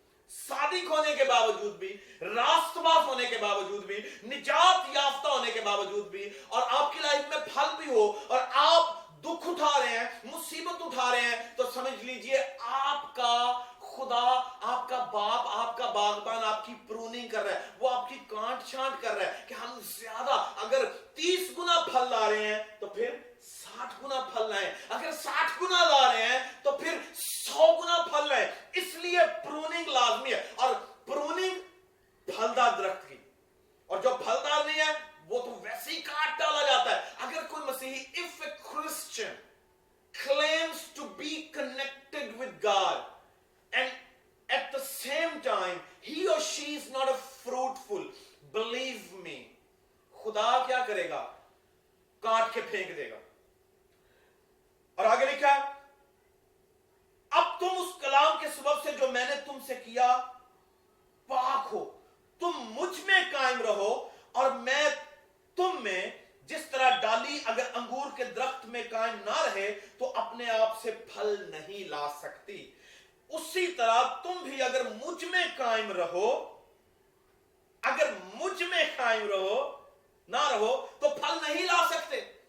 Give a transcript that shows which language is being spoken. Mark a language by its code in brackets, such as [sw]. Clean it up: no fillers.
[hi] सादिक होने के बावजूद भी, रास्तबाज होने के बावजूद भी, निजात याफ्ता होने के बावजूद भी, और आपकी लाइफ में फल भी हो और आप दुख उठा रहे हैं, मुसीबत उठा रहे हैं, तो समझ लीजिए आपका खुदा, आपका बाप, आपका बागबान आपकी प्रूनिंग कर रहा है, वो आपकी काट छांट कर रहा है कि हम ज्यादा, अगर 30 गुना फल ला रहे हैं तो फिर 60 गुना फल लाएं, अगर 60 गुना ला रहे हैं तो फिर 100 गुना फल लाएं। इसलिए प्रूनिंग लाजमी है, और प्रूनिंग फलदार दरख्त की, और जो फलदार नहीं है वो तो वैसे ही काट डाला जाता है। अगर कोई मसीही, [en] if a Christian claims to be connected with God and at the same time he or she is not a fruitful, believe me, [hi] खुदा क्या करेगा? काट के फेंक देगा। और आगे लिखा है, अब तुम उस कलाम के सबब से जो मैंने तुमसे किया पाक हो, तुम मुझ में कायम रहो और मैं तुम में। जिस तरह डाली अगर अंगूर के दरख्त में कायम ना रहे तो अपने आप से फल नहीं ला सकती, उसी तरह तुम भी अगर मुझ में कायम रहो, अगर मुझ में कायम रहो ना रहो तो फल नहीं ला सकते।